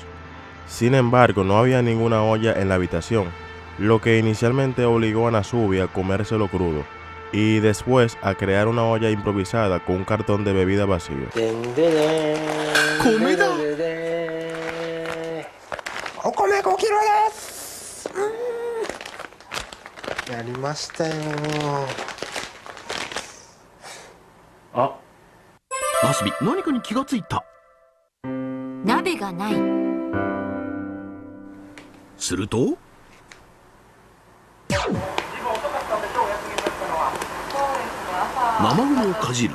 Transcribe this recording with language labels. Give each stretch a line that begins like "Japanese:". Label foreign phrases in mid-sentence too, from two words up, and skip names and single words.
Spanish: Sin embargo, no había ninguna olla en la habitación, lo que inicialmente obligó a Nasubi a comérselo crudo y después a crear una olla improvisada con un cartón de bebida vacío. ¿Comida?
Japanese: お米5キロです。やりましたよ。あ、ナスビ、何かに気がついた。鍋がない。すると生ゴミをかじる。